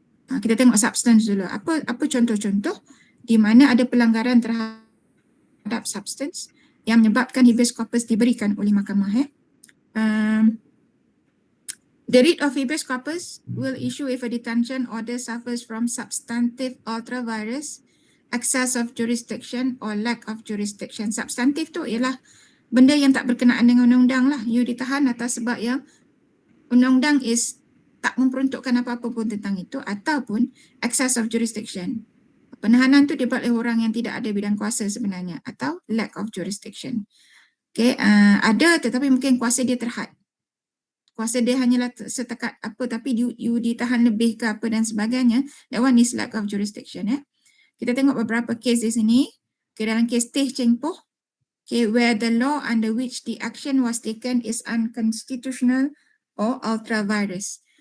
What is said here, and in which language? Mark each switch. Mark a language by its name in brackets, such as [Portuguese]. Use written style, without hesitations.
[Malay] Kita tengok substance dulu. Apa contoh-contoh di mana ada pelanggaran terhadap substance yang menyebabkan habeas corpus diberikan oleh mahkamah. [English] The writ of habeas corpus will issue if a detention order suffers from substantive ultra vires, excess of jurisdiction or lack of jurisdiction. [Malay] Substantif tu ialah benda yang tak berkenaan dengan undang-undang lah. You ditahan atas sebab yang undang-undang tak memperuntukkan apa-apa pun tentang itu, ataupun [English] excess of jurisdiction. [Malay] Penahanan tu dibuat oleh orang yang tidak ada bidang kuasa sebenarnya, atau [English] lack of jurisdiction. [Malay] Okay, ada tetapi mungkin kuasa dia terhad. Kuasa dia hanyalah setakat apa, tapi you ditahan lebih ke apa dan sebagainya. [English] That one is lack of jurisdiction. [Malay] Kita tengok beberapa kes di sini. [English] Okay, [Malay] dalam kes [English] Teh Cheng Poh, okay, where the law under which the action was taken is unconstitutional or ultra vires.